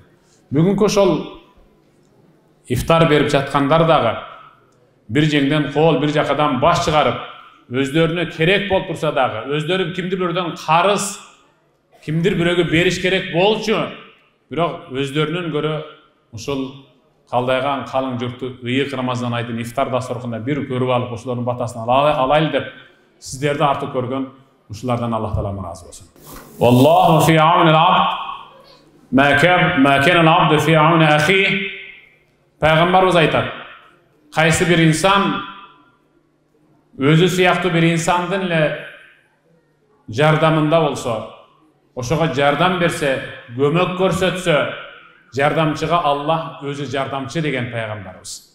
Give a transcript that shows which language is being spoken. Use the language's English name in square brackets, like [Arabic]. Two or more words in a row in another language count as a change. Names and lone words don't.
[Kyrgyz] Бүгүнкү ошол ифтар берип жаткандар дагы бир жеңден кол, бир жакадан баш чыгарып, өздөрүнө керек болуп турса дагы, өздөрү кимдир бирөөдөн карыз, кимдир бирөөгө бериш керек болчу, бирок өздөрүнөн көрө ушул калдайган калың журтту ыйык Рамазан айдын ифтар дасторкунда бир көрүп алып, ошолордун батасын алайлы деп сиздерди артык көргөн ушулардан Аллах Таала ыраазы болсун. [Arabic] والله في عون العبد ما كان العبد في عون أخيه. [Kyrgyz] Пайгамбарыбыз айтат: кайсы бир инсан өзү сыяктуу бир инсандын эле жардамында болсо, ошого жардам берсе, көмөк көрсөтсө, жардамчыга Аллах өзү жардамчы деген пайгамбарыбыз.